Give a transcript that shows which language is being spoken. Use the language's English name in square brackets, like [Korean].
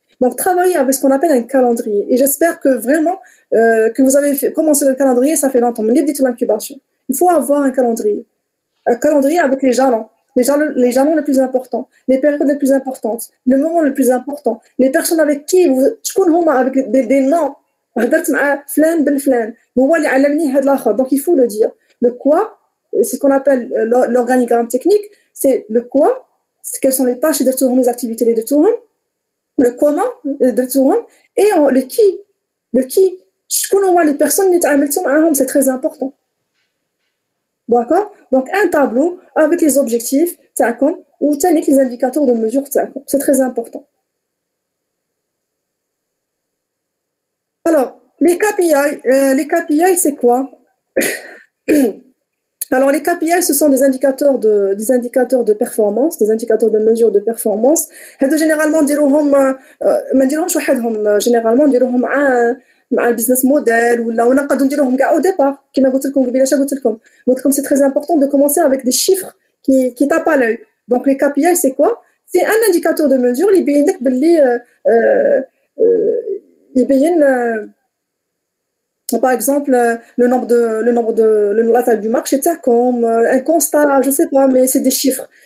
[French] Donc travaillez avec ce qu'on appelle un calendrier, et j'espère que vraiment que vous avez commencé le calendrier, ça fait longtemps, mais l'idée de l'incubation, il faut avoir un calendrier avec les jalons les plus importants, les périodes les plus importantes, le moment le plus important, les personnes avec qui [Arabic] شكون هما [French] avec des noms. [Arabic] هضرت مع فلان بن فلان هو اللي علمني هذا الاخر. [French] Donc il faut le dire. Le quoi, c'est ce qu'on appelle l'organigramme technique, c'est le quoi, c'est quelles sont les tâches de tout, les activités de tout, le comment de tout, et le qui. [Arabic] شكون هما [French] les personnes [Arabic] اللي تعاملتوا معاهم, [French] c'est très important. D'accord? Donc un tableau avec les objectifs تاعكم وثاني les indicateurs de mesure تاعكم, c'est très important. Alors, les KPI, c'est quoi? Alors, les KPI, ce sont des indicateurs de performance, des indicateurs de mesure de performance. [Arabic] Généralement, نديروهم مع البيزنس موديل ولا نقدروا نديروهم كاع [French] au départ. [Arabic] كما قلت لكم [French] c'est très important de commencer avec des chiffres qui tapent à l'œil. Donc, les KPI, c'est quoi? C'est un indicateur de mesure [Arabic] اللي يبين لك باللي [French] par exemple la taille du marché, comme un constat, je sais pas, mais c'est des chiffres.